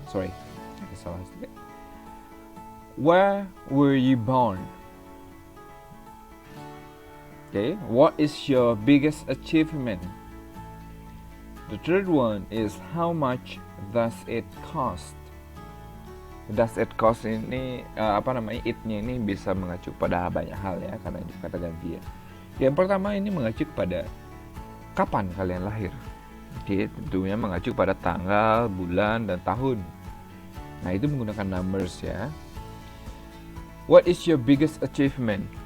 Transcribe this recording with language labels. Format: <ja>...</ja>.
<en>Sorry,</en> <id>salah sedikit.</id> <en>Where were you born? Okay, what is your biggest achievement? The third one is how much does it cost? Does it cost</en> <id>ini it-nya ini bisa mengacu pada banyak hal ya, karena itu kata ganti ya. Yang pertama ini mengacu pada kapan kalian lahir. Oke, tentunya mengacu pada tanggal, bulan, dan tahun. Nah, itu menggunakan numbers ya.</id> <en>What is your biggest achievement?</en>